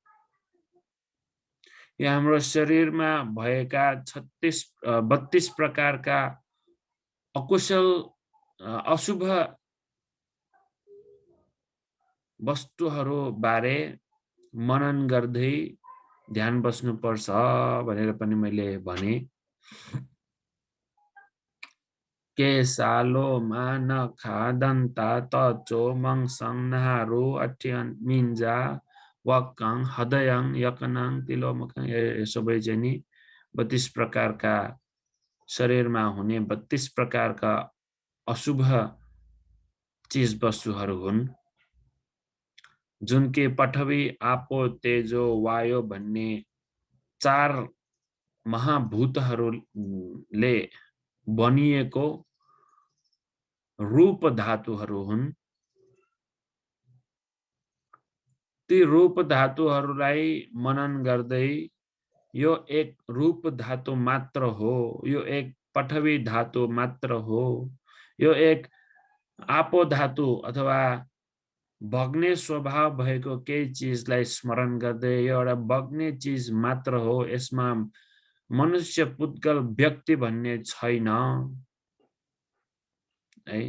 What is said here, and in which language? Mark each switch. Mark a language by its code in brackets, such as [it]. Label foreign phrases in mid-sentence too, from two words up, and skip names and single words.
[ne] यो हाम्रो शरीरमा भएका 32 प्रकारका अकुशल अशुभ वस्तुहरू बारे मनन गर्दै ध्यान बस्नुपर्छ भनेर पनि मैले भने। [pi] केसालो मान खादन्ता तचो मंसङ नहारु अठ्यान मिन्जा वक्कङ हदयङ यकनङ तिलोमकङ, [ne] सबै चाहिँ 32 प्रकारका शरीरमा हुने 32 प्रकारका अशुभ चीज वस्तुहरू हुन्, जुन के [pi] पठवी आपो तेजो वायु [ne] भन्ने 4 महाभूतहरूले बनिएको रूप धातुहरू हुन्। ती रूप धातुहरूलाई मनन गर्दै यो एक रूप धातु मात्र हो, यो एक पठवी धातु मात्र हो, यो एक आपो धातु अथवा बग्ने स्वभाव भएको केही चिजलाई स्मरण गर्दै यो एउटा बग्ने चिज मात्र हो, यसमा मनुष्य पुद्गल व्यक्ति भन्ने छैन है।